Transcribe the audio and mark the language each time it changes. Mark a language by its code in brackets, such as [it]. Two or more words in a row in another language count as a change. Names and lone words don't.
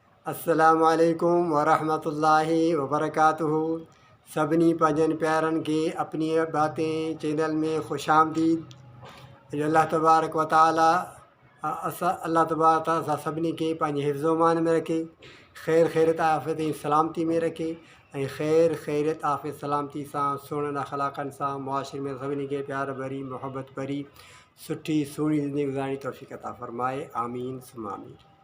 [ar] السلام عليكم ورحمة الله وبركاته. [sd] सभिनी पंहिंजनि प्यारनि खे अपनी बातें चैनल में खुशामदीद। जो [ar] الله تبارك وتعالى الله تبارك تعالى [sd] असां सभिनी खे पंहिंजे हिफ़्ज़ो मान में रखे, ख़ैर ख़ैरियत आफ़ियत ऐं सलामती में रखे ऐं ख़ैर ख़ैरियत आफ़ियत सलामती सां सुहिणनि अख़लाक़नि सां मुआशिरे में सभिनी खे प्यार भरी मोहब्बत भरी सुठी सुहिणी ज़िंदगी गुज़ारण जी तौफ़ीक़ अता फ़रमाए। [ar] آمين ثم آمين.